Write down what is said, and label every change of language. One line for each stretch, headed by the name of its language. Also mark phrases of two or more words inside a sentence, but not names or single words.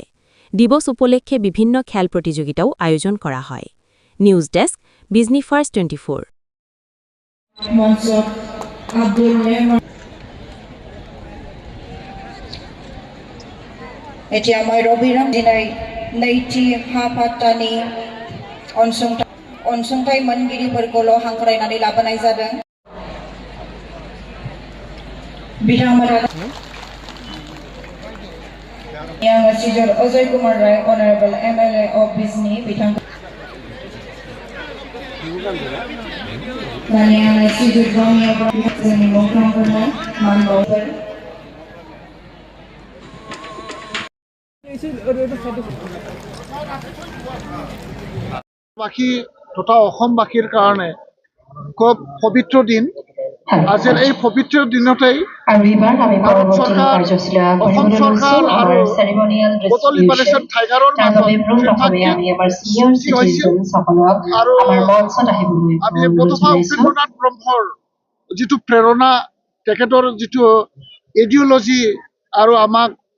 Assamese: দিৱস উপলক্ষে বিভিন্ন খেল প্ৰতিযোগিতাও আয়োজন কৰা হয়। নিউজ ডেস্ক, বিজনী ফাৰ্ষ্ট 24। এতিয়া মই ৰবিৰাম দিনাই
Bodo: नैथि हाफातानि अनसुंथाइ मोनगिरिफोरखौल' हांख्रायनानै लाबोनाय जादों। बिथांमोना सिजर अजय कुमार राय,
English: Honourable MLA of Bijni,
Bodo: बिथांखौ सिजर रमिअ ब्रह्मनि मुंख्लंफोरनो मान बावबाय।
Assamese: বাকী তথা অসমবাসীৰ কাৰণে খুব পবিত্ৰ দিন। আজিৰ এই পবিত্ৰ দিনতেই ভাৰত চৰকাৰ, অসম চৰকাৰ আৰু বটল লিবাৰেশ্যন টাইগাৰৰ মাজত চুক্তি হৈছিল আৰু আমি বটপা উপেন্দ্ৰনাথ ব্ৰহ্মৰ যিটো প্ৰেৰণা, তেখেতৰ যিটো ইডিঅ'লজি আৰু আমাক